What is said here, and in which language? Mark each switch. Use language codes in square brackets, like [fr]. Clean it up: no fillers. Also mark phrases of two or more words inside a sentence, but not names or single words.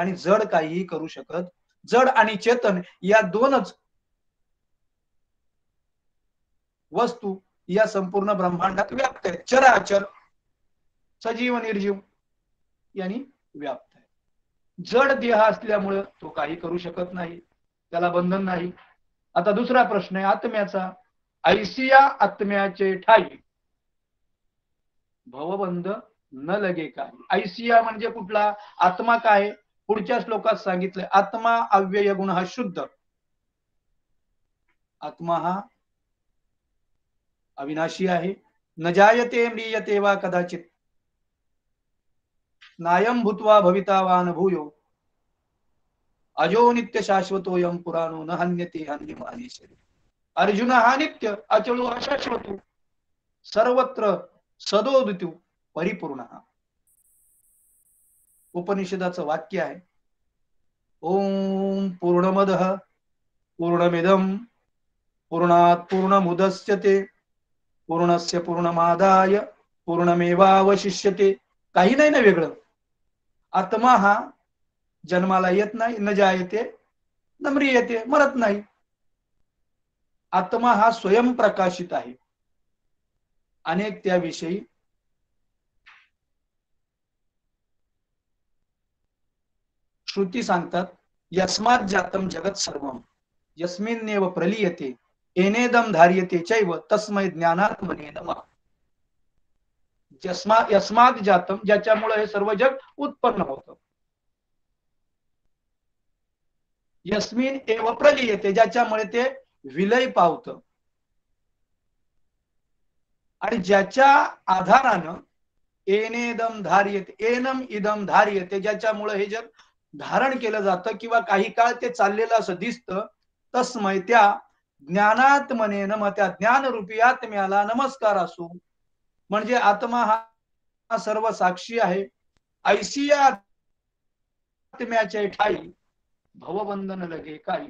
[mr] आणि जड काहीही करू शकत, जड आणि चेतन या दोनच वस्तू या संपूर्ण ब्रह्मांडात व्याप्त आहेत. चराचर, सजीव निर्जीव यांनी व्याप्त आहे. जड देह असल्यामुळे तो काही करू शकत नाही, त्याला बंधन नाही. आता दुसरा प्रश्न आहे आत्म्याचा. ऐसिया आत्म्याचे ठाई भवबंध न लगे काय. ऐसिया म्हणजे कुठला? आत्मा काय? पुढच्या श्लोकात सांगितलंय, आत्मा अव्यय गुण हा शुद्ध. आत्मा हा अविनाशी आहे. [sa] न जायते म्रियते वा कदाचित, नायम भूत्वा भविता वा न भूयो, अजो नित्य शाश्वतोयम पुराणो न हन्यते हन्यमाने शरीर. [mr] अर्जुन हा [sa] नित्य, अचलो अशाश्वतो, सर्वत्र सदोदितो परिपूर्ण. [mr] उपनिषदाचं वाक्य आहे. [sa] ओम पूर्णमदः पूर्णमिदं पूर्णात् पूर्णमुदच्यते पूर्णस्य पूर्णमादाय पूर्णमेवावशिष्यते. [mr] काही नाही ना वेगळं. आत्मा हा जन्माला येत नाही, [sa] न जायते न म्रियते, [mr] मरत नाही. आत्मा हा स्वयंप्रकाशित आहे. अनेक त्याविषयी श्रुती सांगतात. [sa] यस्मात् जातम जगत सर्वम यस्मिन्नेव प्रलीयते येनेदम धार्यते चैव तस्मै ज्ञानात्मने नमः. यस्मात् जातम, [mr] ज्याच्यामुळे हे सर्व जग उत्पन्न होतं. [sa] यस्मिन एव प्रलीयते, [mr] ज्याच्यामुळे ते विलय पावतं. आणि ज्याच्या आधारानं [sa] एनेदम धार्यते, एनम इदम धार्यते, [mr] ज्याच्यामुळे हे जग धारण केलं जातं किंवा काही काळ ते चाललेलं असं दिसतं. तस्मै, त्या [sa] ज्ञानात्मने नमः, [mr] त्या ज्ञानरूपी आत्म्याला नमस्कार असो. म्हणजे आत्मा हा सर्व साक्षी आहे. ऐसिया आत्म्याचे ठाई भवबंधन लगे काही.